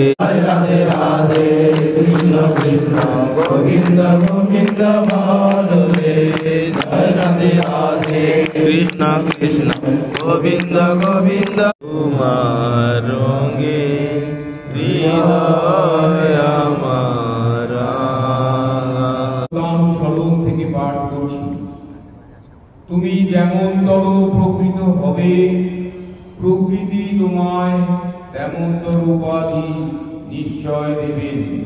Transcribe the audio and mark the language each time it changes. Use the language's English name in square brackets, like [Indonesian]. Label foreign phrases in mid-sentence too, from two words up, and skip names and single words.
[Hindi] राधे राधे कृष्ण कृष्ण गोविंद गोविंद बोले राधे राधे कृष्ण कृष्ण गोविंद गोविंद तुम्हारोगे हृदय [Bangla] থেকে পাঠ করছি। তুমি যেমন তর প্রকৃত হবে, প্রকৃতি তোমায় তেমন তর উপাধি নিশ্চয় দেবেন।